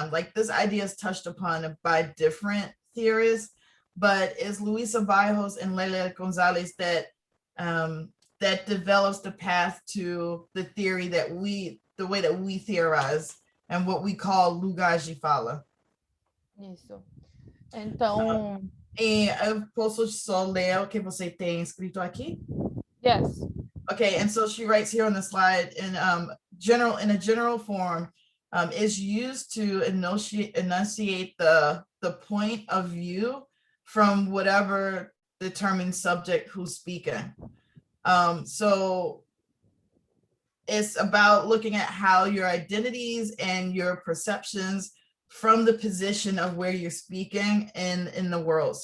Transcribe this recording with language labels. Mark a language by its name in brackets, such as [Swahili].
[English] Like, this idea is touched upon by different theorists, but it's Luisa Bairros and Lelia Gonzalez that that develops the path to the theory that the way that we theorize and what we call lugar de fala. [Portuguese] Isso. Então, E eu posso só ler o que você tem escrito aqui? [English] yes. Okay, and so she writes here on the slide, in a general form, is used to enunciate the point of view from whatever determined subject who's speaking. So it's about looking at how your identities and your perceptions from the position of where you're speaking in the world.